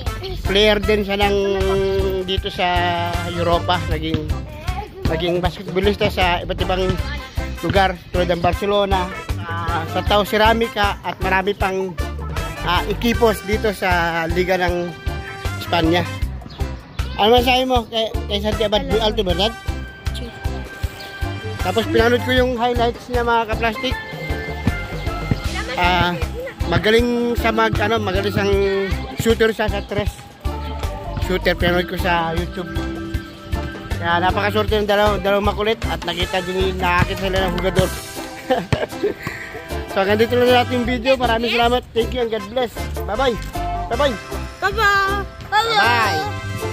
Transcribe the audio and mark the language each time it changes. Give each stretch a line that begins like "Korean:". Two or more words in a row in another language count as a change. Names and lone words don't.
Filipino: player din siya ng dito sa Europa, naging basketballista sa iba't ibang lugar tulad ng Barcelona, sa Tau Ceramica at marami pang ekipos dito sa liga ng Espanya. Ano masasabi mo kay Santi Abad?
Spanish: Muy alto, ¿verdad?
Filipino: Tapos pinanood ko yung highlights niya mga ka-plastic. Magaling sa magaling sang shooter siya sa tres. Shooter, pinanood ko sa YouTube. Kaya napakaswerte ng dalawang makulit at nakita sila ng hugador. So hanggang dito lang natin yung video. Maraming salamat.
English: Thank you and God bless. Bye-bye. Bye-bye. Bye-bye. Bye-bye.